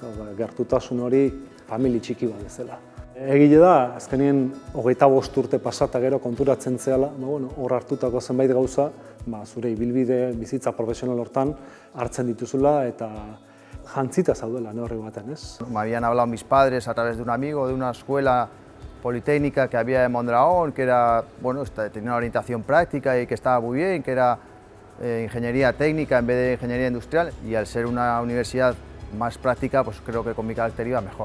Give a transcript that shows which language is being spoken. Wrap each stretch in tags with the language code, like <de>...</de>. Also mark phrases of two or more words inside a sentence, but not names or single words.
<eu>Gertutasun hori famili txiki bat bezala. Egile da, azkenien 25 urte pasata gero konturatzen zehala, hor hartutako zenbait gauza, zure ibilbide, bizitza profesional hortan hartzen dituzula eta jantzita zaudela neurri baten, ez?</eu> <es>Me habían hablado mis padres a través de un amigo de una escuela politécnica que había en Mondragón, que era, tenía una orientación práctica y que estaba muy bien, que era ingeniería técnica en vez de ingeniería industrial, y al ser una universidad más práctica, pues creo que con mi carácter iba mejor.</es>